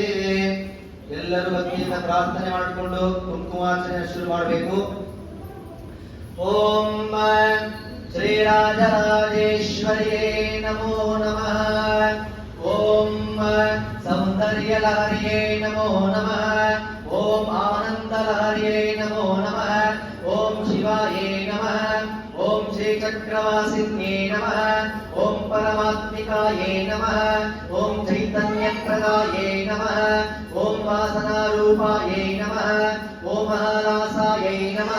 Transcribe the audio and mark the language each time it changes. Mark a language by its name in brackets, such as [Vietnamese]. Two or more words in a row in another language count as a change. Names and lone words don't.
[Kannada] ಎಲ್ಲರೂ ಭಕ್ತಿಯಿಂದ ಪ್ರಾರ್ಥನೆ ಮಾಡಿಕೊಂಡು ಕುಂಕುಮಾರ್ಚನೆ ಶುರು ಮಾಡಬೇಕು. [Sanskrit] ಓಂ ಶ್ರೀ ರಾಜರಾಜೇಶ್ವರಿಯೇ ನಮೋ ನಮಃ. ಓಂ ಸೌಂದರ್ಯ ಲಹರಿಯೇ ನಮೋ ನಮಃ. ಓಂ ಆನಂದ ಲಹರಿಯೇ ನಮೋ ನಮಃ. ಓಂ ಶಿವಾಯೇ ನಮಃ. ಓಂ ಶ್ರೀ ಚಕ್ರವಾಸಿನ್ಯೇ ನಮಃ. ಓಂ ಪರಮಾತ್ಮಿಕಾಯೇ ನಮಃ. ಓಂ ಚೈತನ್ಯ ಪ್ರದಾಯೇ ನಮಃ. ಓಂ ವಾಸನಾರೂಪಾಯೇ ನಮಃ. ಓಂ ಮಹಾಲಾಸಾಯೇ ನಮಃ.